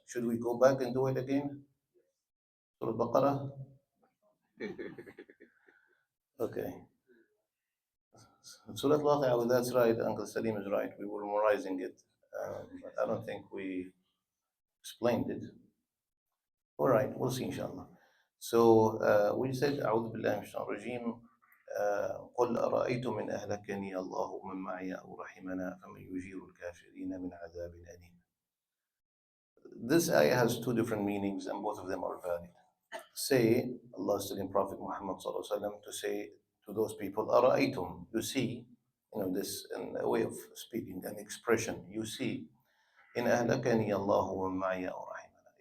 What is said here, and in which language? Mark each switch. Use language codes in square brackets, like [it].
[en] Should we go back and do it again? Surah Baqarah? Okay. Surah Al-Waqi'ah, that's right. Uncle Salim is right. We were memorizing it. But I don't think we explained it. All right, we'll see, inshallah. So we said, [ar] أعوذ بالله من الشيطان الرجيم. قل أرأيتم إن أهلكني الله ومن معي أو رحمنا فمن يجير الكافرين من عذاب أليم. [en] This ayah has two different meanings and both of them are valid. Say, Allah is telling Prophet Muhammad to say to those people, أرأيتم, you see, this in a way of speaking, an expression, you see, [ar] إن أهلكني الله ومن معي أو رحمنا.